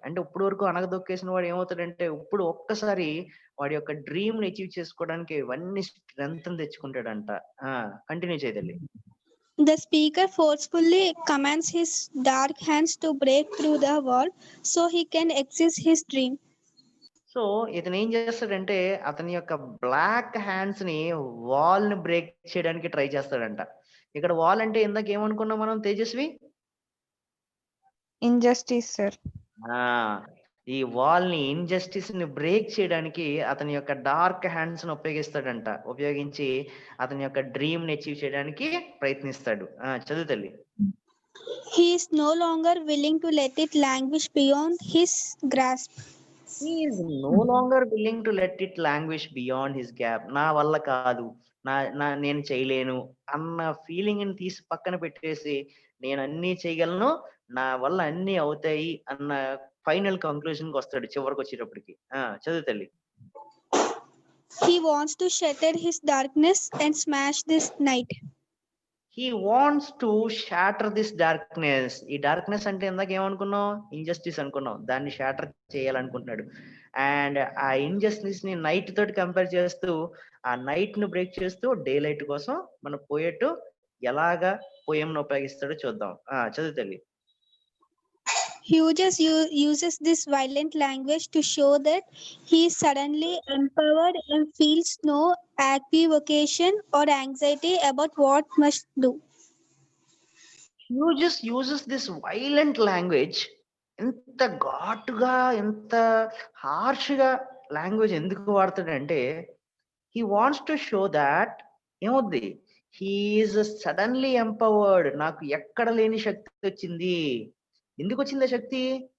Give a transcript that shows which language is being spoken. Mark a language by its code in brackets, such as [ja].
[te] అంటే ఇప్పుడు వరకు అణగదొక్కేసిన వాడు ఏమవుతాడంటే ఇప్పుడు ఒక్కసారి వాడి యొక్క డ్రీమ్ ని అచీవ్ చేసుకోవడానికి ఇవన్నీ స్ట్రెంత్ తెచ్చుకుంటాడంట. కంటిన్యూ చేయదండి. [en] The speaker forcefully commands his dark hands to break through the wall so he can access his dream. [te] So ఇతను ఏం చేస్తాడంటే అతని యొక్క బ్లాక్ హ్యాండ్స్ ని వాల్ ని బ్రేక్ చేయడానికి ట్రై చేస్తాడంట. ఇక్కడ వాల్ అంటే ఇందాక ఏమనుకున్నాం మనం తేజస్వి? Injustice sir. ఈ వాల్ ని ఇన్జస్టిస్ ని బ్రేక్ చేయడానికి అతని యొక్క డార్క్ హ్యాండ్స్ ని ఉపయోగించి అతని యొక్క డ్రీమ్ ని అచీవ్ చేయడానికి ప్రయత్నిస్తాడు. చదువు తల్లి. [en] He is no longer willing to let it languish beyond his grasp. He is no longer willing to let it languish beyond his gap. [te] నా వల్ల కాదు, నేను చేయలేను అన్న ఫీలింగ్ ని తీసి పక్కన పెట్టేసి నేను అన్ని చేయగలను, నా వల్ల అన్ని అవుతాయి అన్న ఫైనల్ కంక్లూజన్ కి వస్తాడు చివరికి వచ్చేటప్పటికి. చదువు తల్లి. [en] He wants to shatter his darkness and smash this night. He wants to shatter this darkness. [te] ఈ డార్క్నెస్ అంటే ఇందాక ఏమనుకున్నాం, ఇంజస్టిస్ అనుకున్నాం, దాన్ని షాటర్ చేయాలనుకుంటున్నాడు. అండ్ ఆ ఇంజస్టిస్ ని నైట్ తోటి కంపేర్ చేస్తూ, ఆ నైట్ ను బ్రేక్ చేస్తూ డే లైట్ కోసం మన పోయెట్ ఎలాగా పోయం ను ఉపయోగిస్తాడో చూద్దాం. చదువు తల్లి. [en] Hughes uses this violent language to show that he is suddenly empowered and feels no equivocation or anxiety about what must do. Hughes uses this violent language. [te] ఎంత ఘాటుగా, ఎంత హార్ష్గా లాంగ్వేజ్ ఎందుకు వాడతాడంటే, [en] he wants to show that [te] ఏమవుద్ది, [en] He is suddenly empowered. [te] నాకు ఎక్కడ లేని శక్తి వచ్చింది. ఎందుకు వచ్చింది ఆ శక్తి?